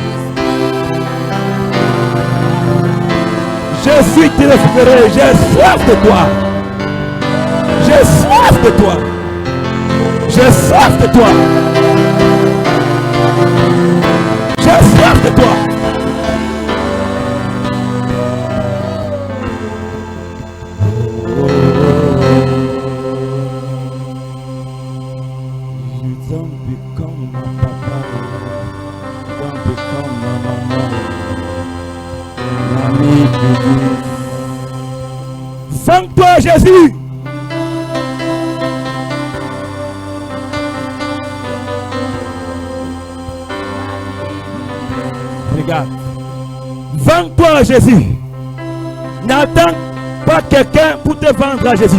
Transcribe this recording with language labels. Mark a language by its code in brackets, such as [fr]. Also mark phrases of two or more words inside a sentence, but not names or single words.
[fr] Je suis désespéré, j'ai soif de toi. J'ai soif de toi. J'ai soif de toi. J'ai soif de toi. [en] You don't become my papa. You don't become my mama. Mamie, baby. [fr] Vends-toi Jésus. Regarde. Vends-toi à Jésus. N'attends pas quelqu'un pour te vendre à Jésus.